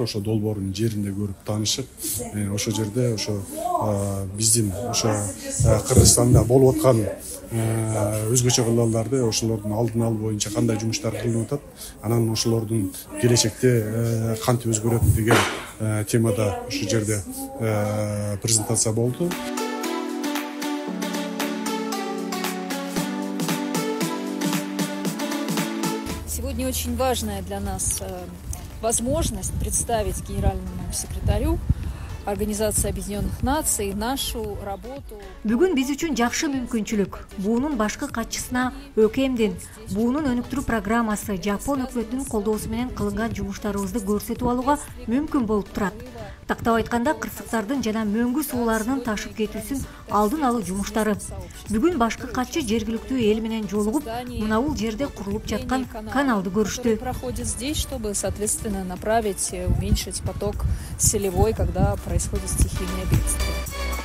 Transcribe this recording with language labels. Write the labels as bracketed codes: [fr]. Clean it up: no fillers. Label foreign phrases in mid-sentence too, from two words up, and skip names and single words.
[ky] Ошо долбоордун жеринде көрүп таанышып, ошол жерде ошо биздин ошо Кыргызстанда болуп аткан өзгөчө колдоолорду ошолордун алдын алуу боюнча кандай жумуштар кылынып атат, анан ошолордун келечекте кантип өзгөрөт деген темада ошол жерде презентация болду. [ru] Сегодня очень важная для нас возможность представить генеральному секретарю Организации Объединенных Наций нашу работу. [ky] Бүгүн биз үчүн жакшы мүмкүнчүлүк. Буунун башкы катчысына ÖKM'дин буунун өнүктүрүү программасы Жапон өкмөтүнүн колдоосу менен кылынган жумуштарыбызды көрсөтүп алууга мүмкүн болуп турат. Тактап айтканда, кырсыктардын жана мөңгү сууларынын ташып кетүүсүн алдын алуу жумуштары. Бүгүн башкы катчы жергиликтүү эл менен жолугуп, мына бул жерде курулуп жаткан каналды көрүштү. [ru] Проходит здесь, чтобы, соответственно, направить, уменьшить поток селевой, когда происходит стихийное бедствие.